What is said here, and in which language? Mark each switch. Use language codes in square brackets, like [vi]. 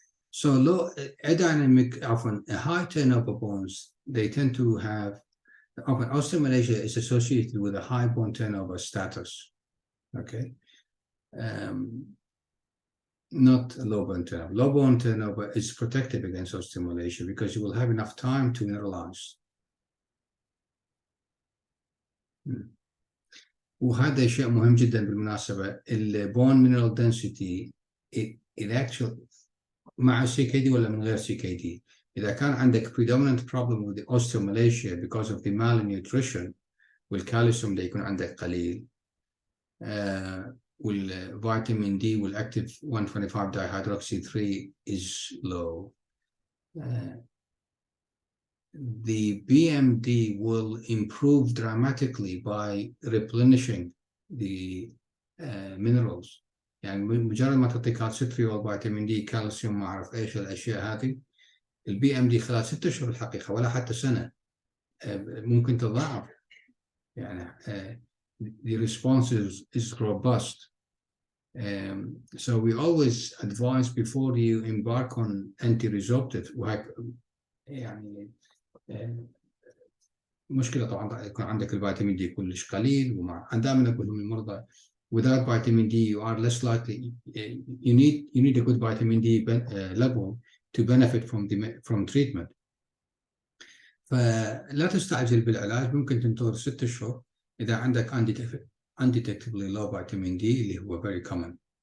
[en] So low adynamic, often high turnover bones, they tend to have, often osteomalacia is associated with a high bone turnover status. Okay. Not low bone turnover. Low bone turnover is protective against osteomalacia because you will have enough time to mineralize. [ar] وهذا شيء مهم جدا بالمناسبة. [en] البون mineral density it actually مع CKD [ar] ولا من غير [en] CKD. [ar] إذا كان عندك [en] predominant problem with the osteomalacia because of the malnutrition [ar] والكالسيوم ده يكون عندك قليل. [en] والفيتامين D والactive 125 dihydroxy 3 is low. The BMD will improve dramatically by replenishing the minerals. [ar] يعني مجرد ما تعطي كالسيتريول فيتامين دي كالسيوم ما اعرف ايش الاشياء هذه, البي ام دي خلال 6 اشهر الحقيقه ولا حتى سنه ممكن تضاعف. [en] يعني the response is robust. So we always advise before you embark on anti-resorptive. [ar] يعني مشكله طبعا يكون عندك الفيتامين دي كلش قليل, ومع دائما اقول لهم المرضى [en] without vitamin D you are less likely, you need a good vitamin D level to benefit from treatment. [ar] فلا تستعجل بالعلاج, ممكن تنتظر 6 اشهر اذا عندك [en] undetectably low vitamin D [ar] اللي هو [en] very common.